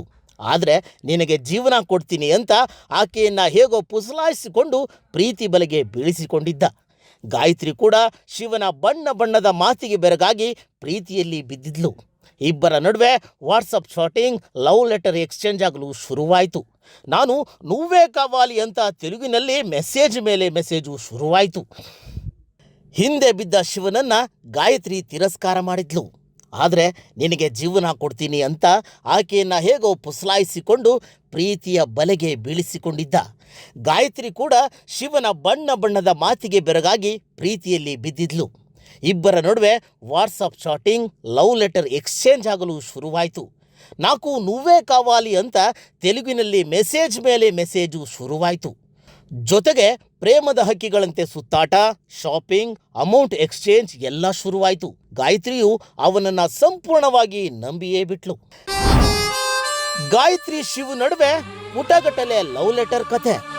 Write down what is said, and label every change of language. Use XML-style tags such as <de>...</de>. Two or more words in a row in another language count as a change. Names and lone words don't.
<kn>ಆದರೆ ನಿನಗೆ ಜೀವನ ಕೊಡ್ತೀನಿ ಅಂತ ಆಕೆಯನ್ನ ಹೇಗೋ ಪುಸಲಾಯಿಸಿಕೊಂಡು ಪ್ರೀತಿ ಬಲೆಗೆ ಬೀಳಿಸಿಕೊಂಡಿದ್ದ. ಗಾಯತ್ರಿ ಕೂಡ ಶಿವನ ಬಣ್ಣ ಬಣ್ಣದ ಮಾತಿಗೆ ಬೆರಗಾಗಿ ಪ್ರೀತಿಯಲ್ಲಿ ಬಿದ್ದಿದ್ಲು. ಇಬ್ಬರ ನಡುವೆ</kn> <en>WhatsApp chatting, love letter exchange</en> <kn>ಆಗಲು ಶುರುವಾಯಿತು. ನಾನು</kn> <te>నువ్వే కావాలి</te> <kn>ಅಂತ ತೆಲುಗಿನಲ್ಲಿ ಮೆಸೇಜ್ ಮೇಲೆ ಮೆಸೇಜು ಶುರುವಾಯಿತು. ಹಿಂದೆ ಬಿದ್ದ ಶಿವನನ್ನ ಗಾಯತ್ರಿ ತಿರಸ್ಕಾರ ಮಾಡಿದ್ಲು. ಆದರೆ ನಿನಗೆ ಜೀವನ ಕೊಡ್ತೀನಿ ಅಂತ ಆಕೆಯನ್ನ ಹೇಗೋ ಪುಸಲಾಯಿಸಿಕೊಂಡು ಪ್ರೀತಿಯ ಬಲೆಗೆ ಬೀಳಿಸಿಕೊಂಡಿದ್ದ. ಗಾಯತ್ರಿ ಕೂಡ ಶಿವನ ಬಣ್ಣ ಬಣ್ಣದ ಮಾತಿಗೆ ಬೆರಗಾಗಿ ಪ್ರೀತಿಯಲ್ಲಿ ಬಿದ್ದಿದ್ಲು. ಇಬ್ಬರ ನಡುವೆ</kn> <en>WhatsApp chatting, love letter exchange</en> <kn>ಆಗಲು ಶುರುವಾಯಿತು.</kn> <te>నాకు నువ్వే కావాలి</te> <kn>ಅಂತ ತೆಲುಗಿನಲ್ಲಿ ಮೆಸೇಜ್ ಮೇಲೆ ಮೆಸೇಜು ಶುರುವಾಯಿತು. ಜೊತೆಗೆ ಪ್ರೇಮದ ಹಕ್ಕಿಗಳಂತೆ ಸುತ್ತಾಟ,</kn> <en>shopping, amount exchange</en> <kn>ಎಲ್ಲ ಶುರುವಾಯಿತು. ಗಾಯತ್ರಿಯು ಅವನನ್ನ ಸಂಪೂರ್ಣವಾಗಿ ನಂಬಿಯೇ ಬಿಟ್ಲು. ಗಾಯತ್ರಿ ಶಿವು ನಡುವೆ ಪುಟಗಟ್ಟಲೆ</kn> <en>love letter</en> <kn>ಕಥೆ.</kn>